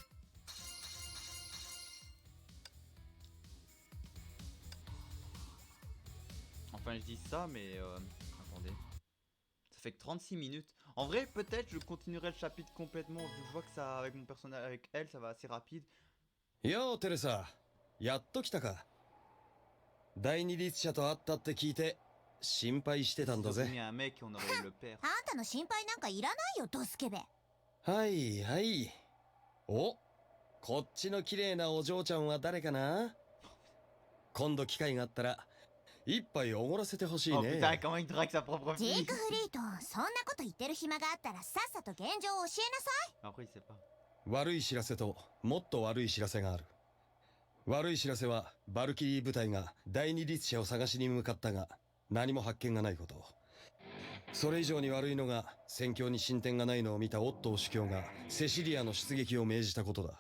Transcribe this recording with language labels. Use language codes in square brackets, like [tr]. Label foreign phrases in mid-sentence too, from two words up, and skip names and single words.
[fr] Enfin, je dis ça, mais attendez. Ça fait que 36 minutes. En vrai, peut-être je continuerai le chapitre complètement. Vu que je vois que ça, avec mon personnage, avec elle, ça va assez rapide. Yo, Teresa. [ja] やっと来たか。第二律者と会ったって聞いて心配してたんだ [fr] Sauf [ja] ぜ。 [fr] qu'il y a un mec, on aurait eu le père. [ja] あんたの心配なんかいらないよ、ドスケベ。はいはい。お、こっちの綺麗なお嬢ちゃんは誰かな。今度機会があったら一杯おごらせてほしい [fr] Oh [ja] ね。 [fr] putain, comment il drague sa propre [ja] ジ [fr] fille. [ja] ークフリート、そんなこと言ってる暇があったらさっさと現状を教えなさい。 [fr] Après, il sait pas. [ja] 悪い知らせともっと悪い知らせがある。悪い知らせはバルキリー部隊が第二律者を探しに向かったが何も発見がないこと。それ以上に悪いのが戦況に進展がないのを見たオットー主教がセシリアの出撃を命じたことだ。